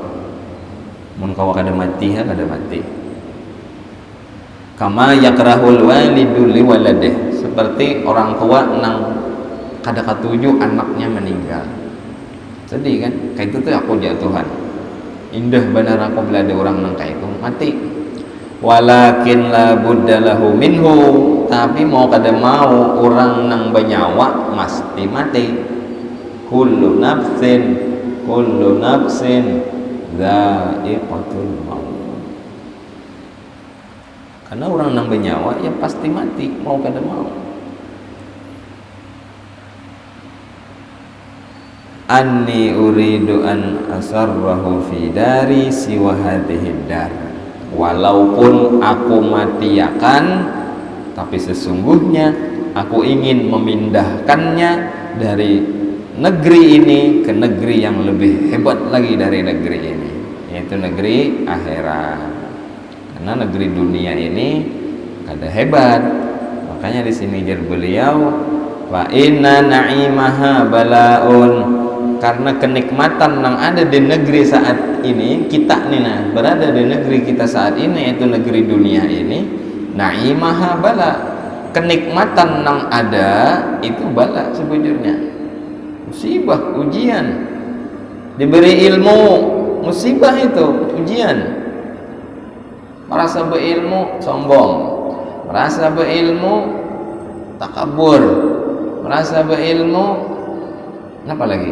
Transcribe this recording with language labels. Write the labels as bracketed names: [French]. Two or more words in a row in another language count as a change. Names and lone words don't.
[Banjar] Mun kawa kada mati ha kada mati. [Arabic] كما يكره الوالد لولده, [Banjar] seperti orang tua nang kada katuju anaknya meninggal. Sedih kan? Kayak itu tuh aku jatuhan. Indah benar aku bila ada orang nang kayak itu mati. [Arabic] ولكن لا بد له منه, [Banjar] tapi mau kada mau orang nang banyawa mesti mati. [Arabic] كل نفس ذائقة الموت. [Banjar] Karena orang nang banyawa ya pasti mati, mau kada mau. [Arabic] أني أريد أن أسرحه في دار سوى هذه دار, [Indonesian] walaupun aku matiakan tapi sesungguhnya aku ingin memindahkannya dari negeri ini ke negeri yang lebih hebat lagi dari negeri ini, yaitu negeri akhirat. [Banjar] Karena negeri dunia ini kada hebat. Makanya di sini jar beliau, [Arabic] وإن نعيمها بلاء, [Banjar] karena kenikmatan yang ada di negeri saat ini, kita nih nah berada di negeri kita saat ini, yaitu negeri dunia ini, [Arabic] نعيمها بلاء, [Banjar] kenikmatan yang ada itu bala sebujurnya, musibah, ujian. Diberi ilmu, musibah itu ujian. Merasa berilmu sombong, merasa berilmu takabur, merasa berilmu apa lagi?